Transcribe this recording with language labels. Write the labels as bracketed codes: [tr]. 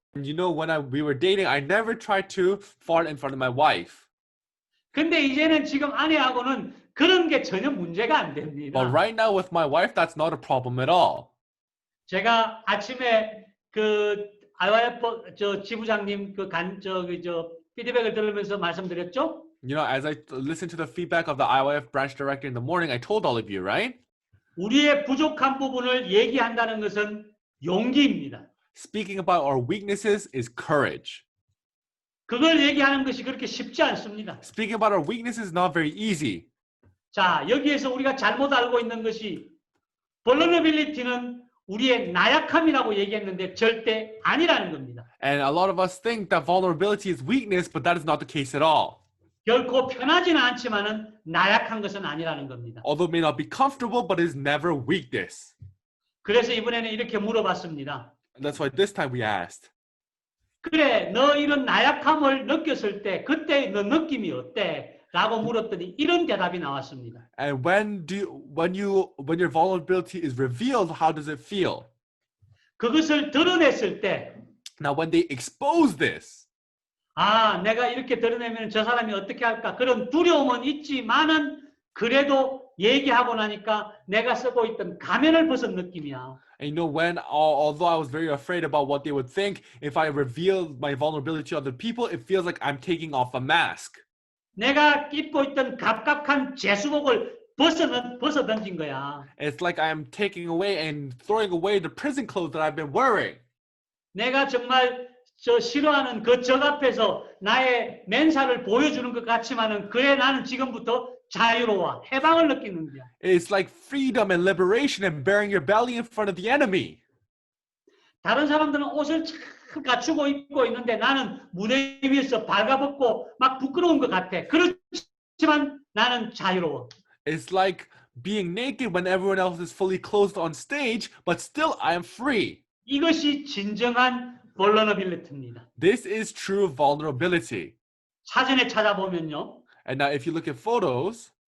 [en] And you know, when we were dating, I never tried to fart in front of my wife. [ko] 근데 이제는 지금 아내하고는 그런 게 전혀 문제가 안 됩니다. [en] But right now with my wife, that's not a problem at all. [ko] 제가 아침에 그 IYF 지부장님 피드백을 들으면서 말씀드렸죠? [en] You know, as I listened to the feedback of the IYF branch director in the morning, I told all of you, right? [ko] 우리의 부족한 부분을 얘기한다는 것은 용기입니다. [en] Speaking about our weaknesses is courage. [ko] 그걸 얘기하는 것이 그렇게 쉽지 않습니다. [en] Speaking about our weaknesses is not very easy. [ko] 자, 여기에서 우리가 잘못 알고 있는 것이 vulnerability는 우리의 나약함이라고 얘기했는데 절대 아니라는 겁니다. [en] And a lot of us think that vulnerability is weakness, but that is not the case at all. [ko] 결코 편하지는 않지만은 나약한 것은 아니라는 겁니다. [en] Although it may not be comfortable, but it's never weakness. [ko] 그래서 이번에는 이렇게 물어봤습니다. [en] And that's why this time we asked, [ko] 그래, 너 이런 나약함을 느꼈을 때 그때 너 느낌이 어때? 라고 물었더니 이런 대답이 나왔습니다. [en] and when your vulnerability is revealed, how does it feel? [ko] 그것을 드러냈을 때 [en] Now, when they expose this, [ko] 아, 내가 이렇게 드러내면 저 사람이 어떻게 할까? 그런 두려움은 있지만은 그래도 얘기하고 나니까 내가 쓰고 있던 가면을 벗은 느낌이야. [en] and although I was very afraid about what they would think, if I revealed my vulnerability to other people, it feels like I'm taking off a mask. [ko] 내가 입고 있던 갑갑한 제수복을 벗어 던진 거야. [en] It's like I'm taking away and throwing away the prison clothes that I've been wearing. [ko] 내가 정말 저 싫어하는 그 적 앞에서 나의 맨살을 보여주는 것 같지만은 그래 나는 지금부터 자유로워 해방을 느끼는 거야. [en] It's like freedom and liberation and bearing your belly in front of the enemy. [ko] 다른 사람들은 옷을 참 갖추고 입고 있는데 나는 무대 위에서 발가벗고 막 부끄러운 것 같아. 그렇지만 나는 자유로워. [en] It's like being naked when everyone else is fully clothed on stage, but still I am free. [ko] 이것이 진정한 vulnerability입니다. [en] This is true vulnerability. [ko] 사전에 찾아보면요. [en] And now if you look at photos,